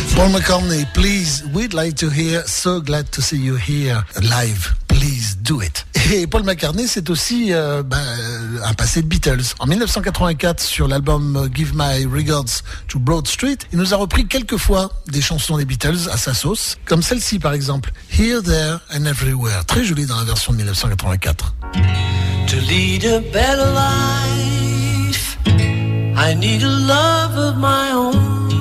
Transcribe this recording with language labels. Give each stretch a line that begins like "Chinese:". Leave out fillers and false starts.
English: McCartney, please, we'd like to hear So Glad to See You Here Live, please do it.
French: Et Paul McCartney, c'est aussi un passé de Beatles. En 1984, sur l'album Give My Regards to Broad Street, il nous a repris quelques fois des chansons des Beatles à sa sauce, comme celle-ci par exemple, Here, There and Everywhere, très jolie dans la version de 1984.
English: To lead a better life, I need a love of my own.